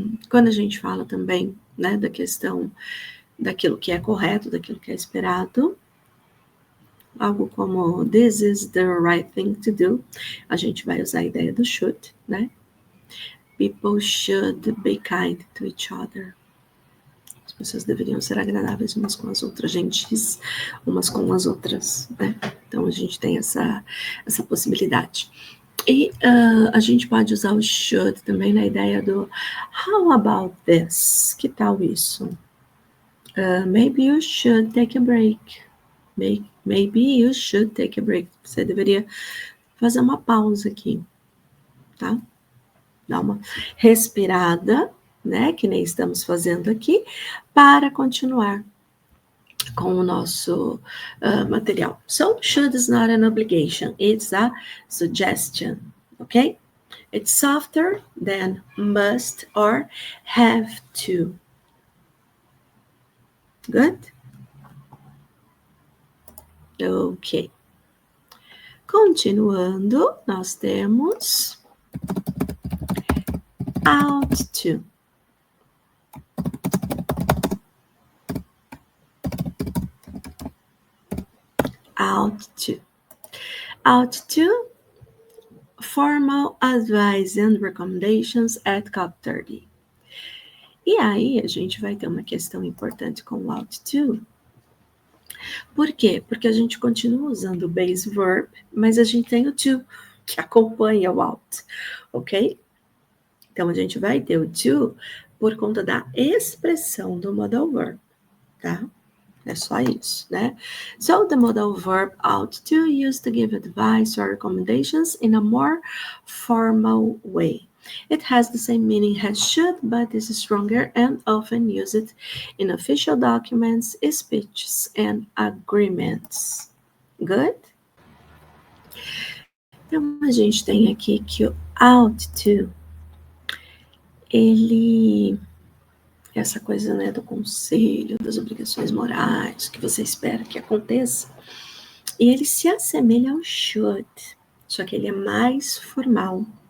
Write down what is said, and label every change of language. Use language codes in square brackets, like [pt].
[pt] Quando a gente fala também, né, da questão daquilo que é correto, daquilo que é esperado, algo como [en] this is the right thing to do, [pt] a gente vai usar a ideia do should, né? [en] People should be kind to each other. [pt] As pessoas deveriam ser agradáveis umas com as outras, gentis umas com as outras, né? Então a gente tem essa possibilidade. E a gente pode usar o should também na ideia do [en] how about this? [pt] Que tal isso? [en] Maybe you should take a break. Maybe you should take a break. [pt] Você deveria fazer uma pausa aqui, tá? Dar uma respirada, né? Que nem estamos fazendo aqui, para continuar com o nosso material. [en] So, should is not an obligation. It's a suggestion, okay? It's softer than must or have to. Good? Ok. [pt] Continuando, nós temos out to. [en] Out to. Out to, formal advice and recommendations at COP 30. [pt] E aí a gente vai ter uma questão importante com o out to, Por quê? Porque a gente continua usando o base verb, mas a gente tem o to, que acompanha o out, ok? Então, a gente vai ter o to por conta da expressão do modal verb, tá? É só isso, né? [en] So, the modal verb ought to used to give advice or recommendations in a more formal way. It has the same meaning as should, but is stronger and often used in official documents, speeches, and agreements. Good? [pt] Então, a gente tem aqui que o ought to, ele, essa coisa, né, do conselho, das obrigações morais, que você espera que aconteça, e ele se assemelha ao should, só que ele é mais formal.